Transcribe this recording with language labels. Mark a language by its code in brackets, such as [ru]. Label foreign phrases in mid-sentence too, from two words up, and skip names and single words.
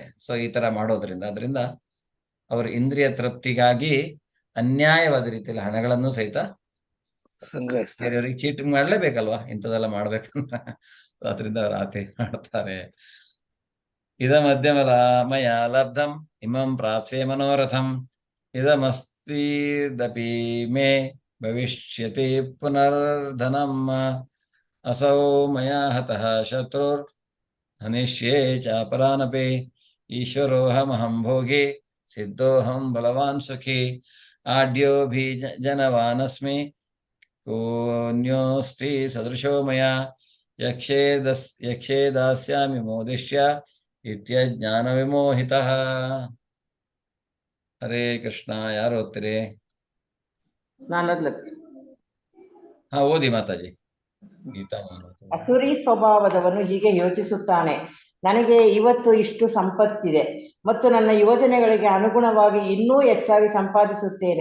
[kn] ಸೊ ಈ ತರ ಮಾಡೋದ್ರಿಂದ ಅದರಿಂದ ಅವರ ಇಂದ್ರಿಯ ತೃಪ್ತಿಗಾಗಿ ಅನ್ಯಾಯವಾದ ರೀತಿಯಲ್ಲಿ ಹಣಗಳನ್ನು ಸಹಿತ ಬೇರೆಯವರಿಗೆ ಚೀಟಿಂಗ್ ಮಾಡ್ಲೇಬೇಕಲ್ವಾ? ಇಂಥದೆಲ್ಲ ಮಾಡ್ಬೇಕಂದ್ರೆ ಅದರಿಂದ ಅವ್ರು ಆತಿ ಮಾಡ್ತಾರೆ. [sa] ಇದ ಮಧ್ಯಮಲ ಮಯ ಲಬ್ಧಂ ಇಮಂ ಪ್ರಾಪ್ಸೆ ಮನೋರಥಂ ಇದಮಸ್ತಿದಪಿ ಮೇ ಭವಿಷ್ಯತಿ ಪುನರ್ಧನಂ ಅಸೌ ಮಯಾ ಹತಃ ಶತ್ರುರ್ ಹನಿಷ್ಯೇ ಚಾಪರಾನಪಿ ಈಶ್ವರೋಹಮಹಂ ಭೋಗಿ ಸಿದ್ಧೋಹಂ ಬಲವಾನ್ ಸುಖಿ ಆಡ್ಯೋಭಿ ಜನವಾನಸ್ಮಿ ಕೋನ್ಯೋಸ್ತಿ ಸದೃಶೋ ಮಯಾ ಯಕ್ಷೇ ದಾಸ್ಯಾಮಿ ಮೋದಿಷ್ಯ ಇತ್ಯಜ್ಞಾನ ವಿಮೋಹಿತಃ. [kn] ಹರೇ ಕೃಷ್ಣ. ಯಾರು ಓದ್ತೀರಿ? ಹಾ, ಓದಿ ಮಾತಾಜಿ. ಗೀತಾ. ಅಸುರಿ ಸ್ವಭಾವದವನು ಹೀಗೆ ಯೋಚಿಸುತ್ತಾನೆ, ನನಗೆ ಇವತ್ತು ಇಷ್ಟು ಸಂಪತ್ತಿದೆ ಮತ್ತು ನನ್ನ ಯೋಜನೆಗಳಿಗೆ ಅನುಗುಣವಾಗಿ ಇನ್ನೂ ಹೆಚ್ಚಾಗಿ ಸಂಪಾದಿಸುತ್ತೇನೆ.